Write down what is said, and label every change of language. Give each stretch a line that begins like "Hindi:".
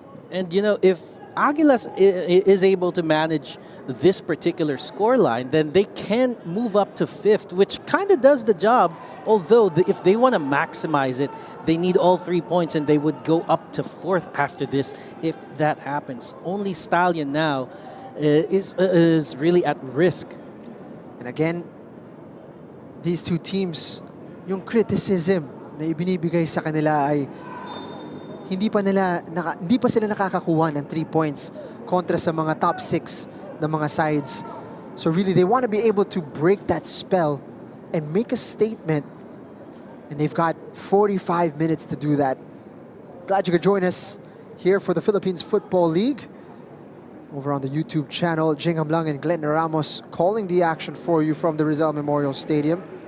English: And you know, if Aguilas is able to manage this particular scoreline, then they can move up to 5th, which kind of does the job. Although, if they want to maximize it, they need all 3 points, and they would go up to 4th after this if that happens. Only Stallion now is really at risk. And again, these two teams,
Filipino: yung criticism na ibinibigay sa kanila ay hindi pa sila nakakakuha ng 3 points kontra sa mga top 6 na mga sides.
English: So really, they want to be able to break that spell and make a statement. And they've got 45 minutes to do that. Glad you could join us here for the Philippines Football League. Over on the YouTube channel, Jing Hamlang and Glenn Ramos calling the action for you from the Rizal Memorial Stadium.